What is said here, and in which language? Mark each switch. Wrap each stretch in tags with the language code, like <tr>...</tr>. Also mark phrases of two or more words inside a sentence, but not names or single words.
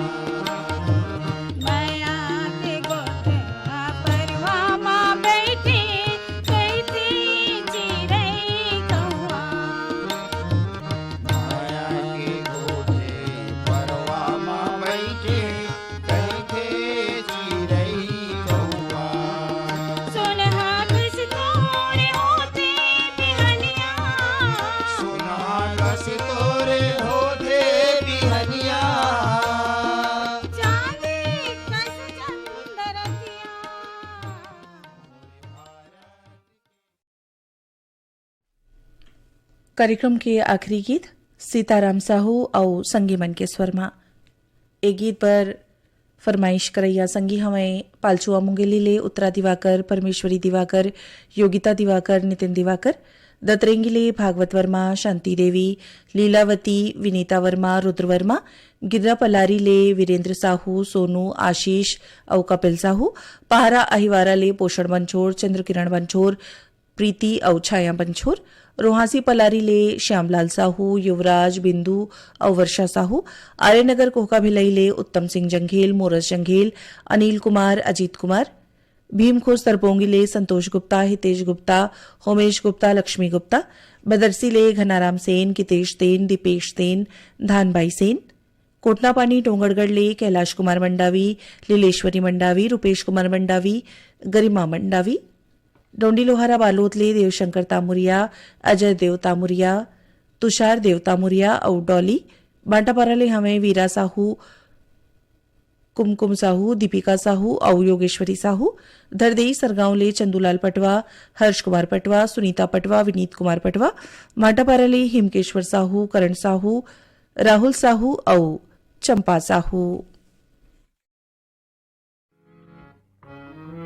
<hne>माया के गोटवा परवा माँ बैठे कहते चिरई कौआ माया के गोटे परवामा बैठे कहते चिरई कौआ सोनहा बस तोरे होते बिहनिया सुना कस तोरे होते बिहनिया चांदी कस चंदरतिया कार्यक्रम के आखिरी गीत सीताराम साहू और संगी मन के स्वर में एक गीत पर फरमाइश करैया संगी हमें पालचुआ मुंगेली ले उत्तरा दिवाकर परमेश्वरी दिवाकर योगिता दिवाकर नितिन दिवाकर दत्रेंगी ले भागवत वर्मा शांति देवी लीलावती विनीता वर्मा रुद्र वर्मा गिर्रा पलारी ले वीरेंद्र साहू सोनू आशीष और कपिल साहू पहारा अहिवारा ले पोषण बंछोर चंद्रकिरण बंछोर प्रीति और छाया बंछोर रोहासी पलारी ले श्यामलाल साहू युवराज बिंदु और वर्षा साहू आर्यनगर कोहका भिलई ले उत्तम सिंह जंघेल मोरस जंघेल अनिल कुमार अजीत कुमार भीमखोज तरपोंगी ले संतोष गुप्ता हितेश गुप्ता होमेश गुप्ता लक्ष्मी गुप्ता बदरसी ले घनाराम सेन कितेश सेन दीपेश सेन धानबाई सेन कोटनापानी डोंगरगढ़ ले कैलाश कुमार मंडावी लीलेश्वरी मंडावी रूपेश कुमार मंडावी गरिमा मंडावी डोंडी लोहारा बालोद ले देवशंकर तामुरिया अजय देव तामुरिया तुषार देव तामुरिया और डॉली बांटापारा ले हमें वीरा साहू कुमकुम साहू दीपिका साहू और योगेश्वरी साहू धरदेई सरगांव ले चंदूलाल पटवा हर्ष कुमार पटवा सुनीता पटवा विनीत कुमार पटवा माटापारा ले हिमकेश्वर साहू करण साहू राहुल साहू और चंपा साहू।</hne>